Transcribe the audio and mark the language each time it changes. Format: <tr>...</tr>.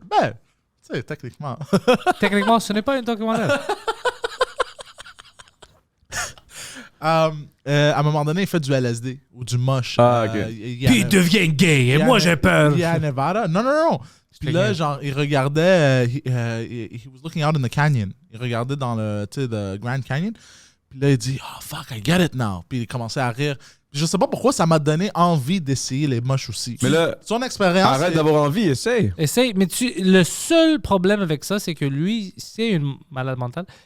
<fr>Ben, tu sais, techniquement. Techniquement, ce n'est pas un documentaire. À un moment donné, il fait du LSD ou du moche. Ah, ok. Puis il devient gay, et moi, j'ai peur. Il est à Nevada. Non. Puis là, genre, il regardait.</fr> <en>He was looking out in the canyon.</en> <fr>Il regardait dans le, tu sais, the Grand Canyon. Puis là, il dit,</fr> <en>oh fuck, I get it now.</en> <fr>Puis il commençait à rire. Puis je sais pas pourquoi ça m'a donné envie d'essayer les moches aussi. Mais là, son expérience. arrête d'avoir envie, essaye. Essaye, mais le seul problème avec ça, c'est que lui, c'est une malade mentale.</fr>